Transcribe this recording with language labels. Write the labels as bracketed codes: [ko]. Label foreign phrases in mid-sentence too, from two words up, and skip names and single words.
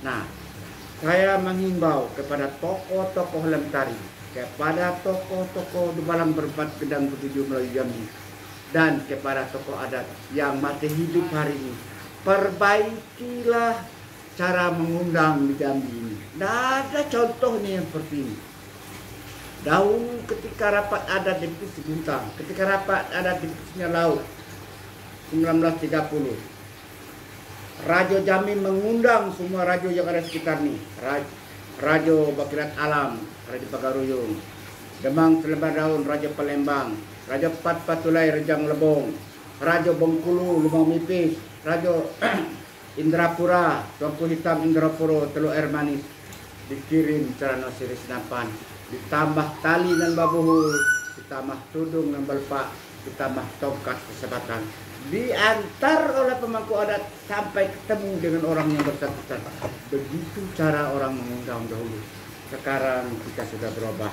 [id] Nah, saya menghimbau kepada tokoh-tokoh Lentari, kepada tokoh-tokoh di Balang Berempat Gedang Ketujuh Melayu Jambi, dan kepada tokoh adat yang masih hidup hari ini, perbaikilah cara mengundang di Jambi ini. Tidak ada contohnya yang seperti ini. Dahulu ketika rapat adat di Divisi Guntang, ketika rapat adat di Divisi Laut 1930, Rajo Jambi mengundang semua rajo yang ada sekitar ini. Rajo Bakirat Alam, Rajo Pagaruyung, Demang Selebar Daun, Rajo Palembang, Rajo Pat Patulai, Rejang Lebong, Rajo Bengkulu, Lumang Mipis, Rajo Indrapura, Tuanku Hitam Indrapura, Teluk Air Manis, dikirim Cerana Siri Senapan, ditambah tali dan babuhul, ditambah tudung dan balpak, ditambah tongkat kesempatan, diantar oleh pemangku adat sampai ketemu dengan orang yang bersangkutan. Begitu cara orang mengundang dahulu. Sekarang kita sudah berubah.